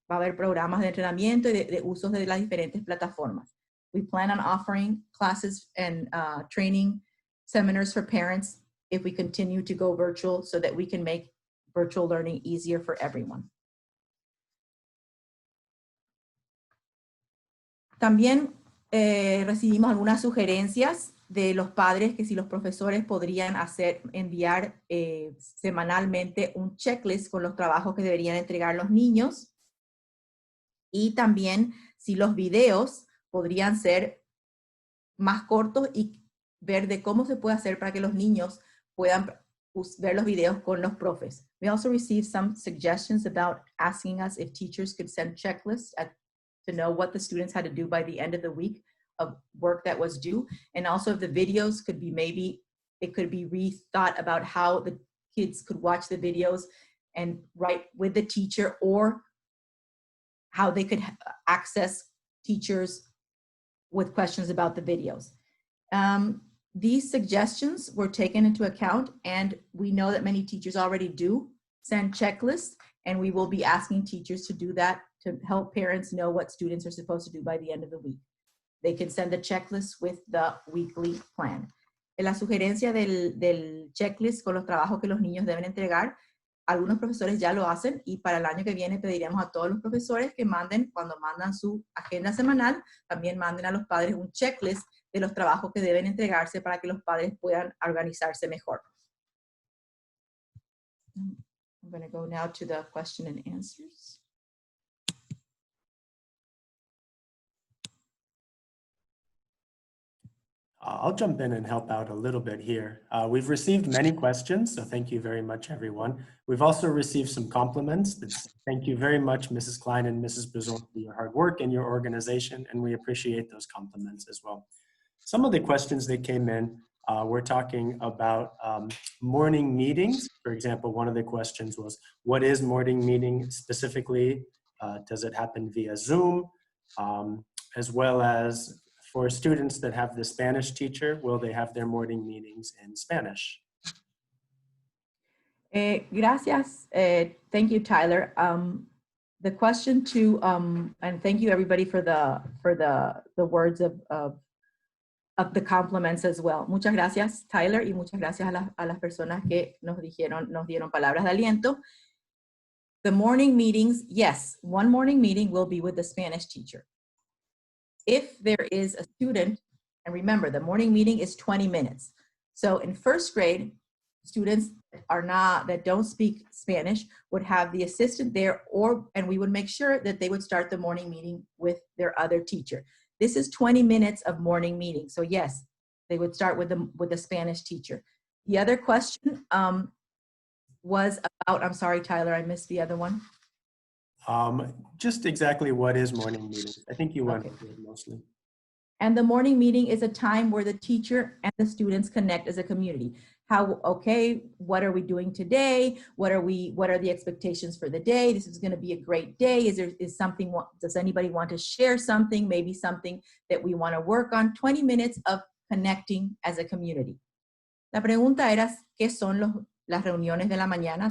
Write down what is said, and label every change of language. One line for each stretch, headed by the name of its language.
Spanish: Va a haber programas de entrenamiento y de usos de las diferentes plataformas.
English: We plan on offering classes and training seminars for parents if we continue to go virtual so that we can make virtual learning easier for everyone.
Spanish: También recibimos algunas sugerencias de los padres que si los profesores podrían enviar semanalmente un checklist con los trabajos que deberían entregar los niños, y también si los videos podrían ser más cortos y ver de cómo se puede hacer para que los niños puedan ver los videos con los profes.
English: We also received some suggestions about asking us if teachers could send checklists to know what the students had to do by the end of the week of work that was due. And also if the videos could be it could be rethought about how the kids could watch the videos and write with the teacher, or how they could access teachers with questions about the videos. These suggestions were taken into account, and we know that many teachers already do send checklists, and we will be asking teachers to do that to help parents know what students are supposed to do by the end of the week. They can send the checklist with the weekly plan.
Spanish: En la sugerencia del checklist con los trabajos que los niños deben entregar, algunos profesores ya lo hacen, y para el año que viene pediremos a todos los profesores que manden, cuando mandan su agenda semanal, también manden a los padres un checklist de los trabajos que deben entregarse para que los padres puedan organizarse mejor.
English: I'm going to go now to the question and answers. I'll jump in and help out a little bit here. We've received many questions, so thank you very much, everyone. We've also received some compliments. Thank you very much, Mrs. Klein and Mrs. Brazil, for your hard work and your organization, and we appreciate those compliments as well. Some of the questions that came in, we're talking about morning meetings. For example, one of the questions was, what is morning meeting specifically? Does it happen via Zoom? As well as, for students that have the Spanish teacher, will they have their morning meetings in Spanish? Gracias. Thank you, Tyler. The question to, and thank you everybody for the words of the compliments as well.
Spanish: Muchas gracias, Tyler, y muchas gracias a las personas que nos dieron palabras de aliento.
English: The morning meetings, yes, one morning meeting will be with the Spanish teacher. If there is a student, and remember, the morning meeting is 20 minutes. So in first grade, students that don't speak Spanish would have the assistant there, and we would make sure that they would start the morning meeting with their other teacher. This is 20 minutes of morning meeting. So yes, they would start with the Spanish teacher. The other question was about, I'm sorry, Tyler, I missed the other one. Just exactly what is morning meeting? I think you went into it mostly. And the morning meeting is a time where the teacher and the students connect as a community. What are we doing today? What are the expectations for the day? This is going to be a great day. Does anybody want to share something? Maybe something that we want to work on. 20 minutes of connecting as a community.
Spanish: La pregunta era, ¿qué son las reuniones de la mañana?